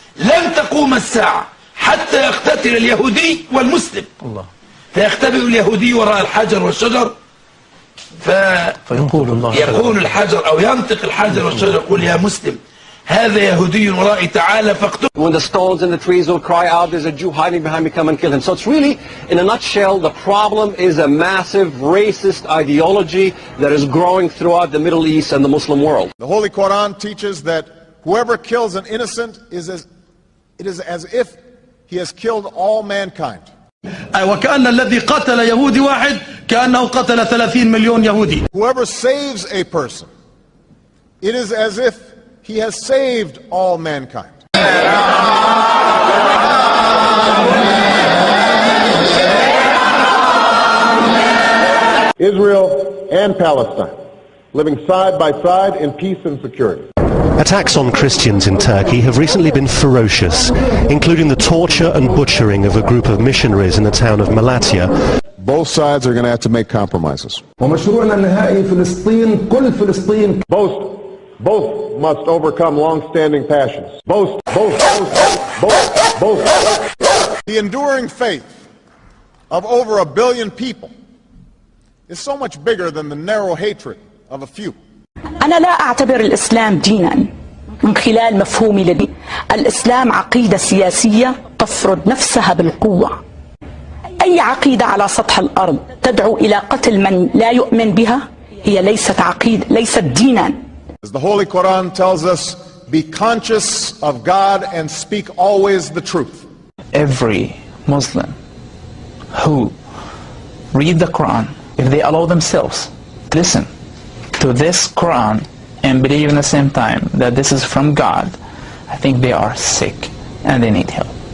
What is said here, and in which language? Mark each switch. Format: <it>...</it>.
<ar>لن تقوم الساعة حتى يقتتل اليهودي والمسلم. الله. فيختبئ اليهودي وراء الحجر والشجر يقول الحجر أو ينطق الحجر والشجر يقول يا مسلم هذا يهودي ورائي تعالى فاقتله.</ar> <en>When the stones and the trees will cry out, there's a Jew hiding behind me, come and kill him. So it's really, in a nutshell, the problem is a massive racist ideology that is growing throughout the Middle East and the Muslim world. The Holy Quran teaches that whoever kills an innocent it is as if he has killed all mankind.</en> <ar>وكأن الذي قتل يهودي واحد كأنه قتل 30 مليون يهودي.</ar> <en>Whoever saves a person, it is as if he has saved all mankind. Israel and Palestine, living side by side in peace and security. Attacks on Christians in Turkey have recently been ferocious, including the torture and butchering of a group of missionaries in the town of Malatya. Both sides are going to have to make compromises.</en> <ar>ومشروعنا النهائي فلسطين كل فلسطين.</ar> <en>Both Both must overcome long-standing passions. Both. The enduring faith of over 1 billion people is so much bigger than the narrow hatred of a few.</en> <ar>أنا لا أعتبر الإسلام دينا من خلال مفهومي لدي. الإسلام عقيدة سياسية تفرض نفسها بالقوة. أي عقيدة على سطح الأرض تدعو إلى قتل من لا يؤمن بها هي ليست عقيدة، ليست دينا.</ar> <en>As the Holy Quran tells us, be conscious of God and speak always the truth. Every Muslim who read the Quran, if they allow themselves to listen to this Quran and believe in the same time that this is from God, I think they are sick and they need help.</en>